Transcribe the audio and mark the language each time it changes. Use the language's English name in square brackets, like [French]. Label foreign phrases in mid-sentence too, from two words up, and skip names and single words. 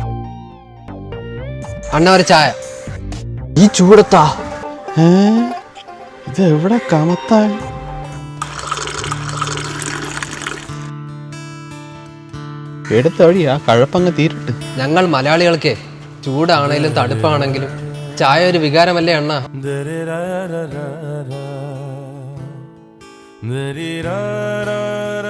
[Malayalam] അണ്ണ ഒരു ചായ. ഈ ചൂടത്താ ഇത് എവിടെ കമത്താ? എടുത്ത വഴി ആ കഴപ്പങ്ങ് തീരട്ട്. ഞങ്ങൾ മലയാളികൾക്ക് ചൂടാണേലും തണുപ്പാണെങ്കിലും ചായ ഒരു വികാരമല്ലേ അണ്ണ. Da-di-da-da-da-da. Da-di-da-da-da.